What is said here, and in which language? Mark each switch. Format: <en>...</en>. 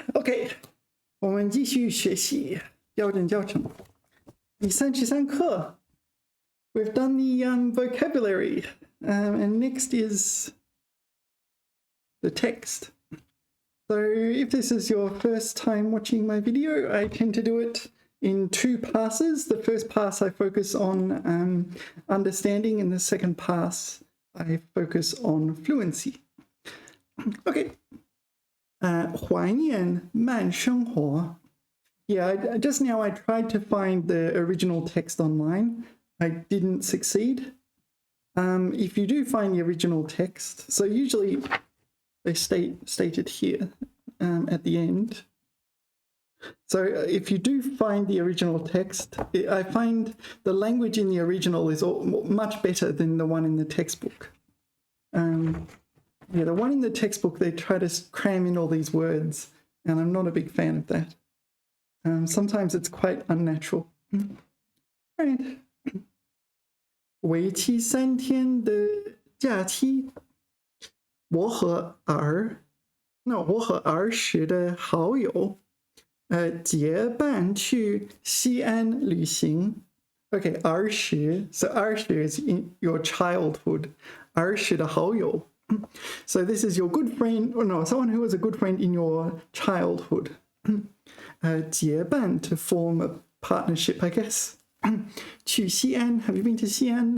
<zh>OK， 我们继续学习标准教程第33课。</zh> <en>We've done the vocabulary, and next is the text. So if this is your first time watching my video, I tend to do it in two passes. The first pass I focus on understanding, and the second pass I focus on fluency.</en> <zh>Okay. 怀念慢生活.</zh> <en>Yeah, just now I tried to find the original text online. I didn't succeed. If you do find the original text, so usually they state it here at the end. So if you do find the original text, I find the language in the original is much better than the one in the textbook. Yeah, the one in the textbook, they try to cram in all these words, and I'm not a big fan of that. Sometimes it's quite unnatural. Right.</en> <zh>为期3天的假期，我和儿时的好友，结伴去西安旅行。</zh> <en>Okay, 儿时, so 儿时 is in your childhood.</en> <zh>儿时的好友.</zh> <en>So this is your good friend, or no, someone who was a good friend in your childhood. 结伴 to form a partnership, I guess.</en> <zh>去西安,</zh> <en>have you been to 西安?</en>